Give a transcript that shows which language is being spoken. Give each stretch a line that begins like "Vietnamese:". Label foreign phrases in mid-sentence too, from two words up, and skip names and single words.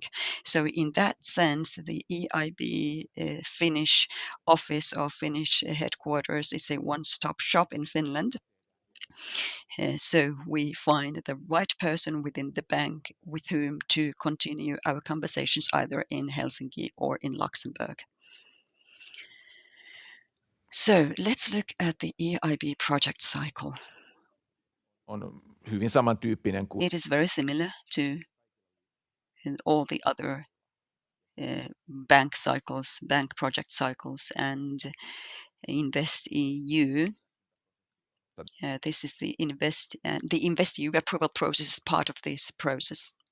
English: So in that sense, the EIB Finnish office or Finnish headquarters is a one-stop shop in Finland. So we find the right person within the bank with whom to continue our conversations either in Helsinki or in Luxembourg. So let's look at the EIB project cycle.
Finnish: On hyvin samantyyppinen kuin
English: It is very similar to all the other bank cycles, bank project cycles, and InvestEU. This is the InvestEU approval process is part of this process.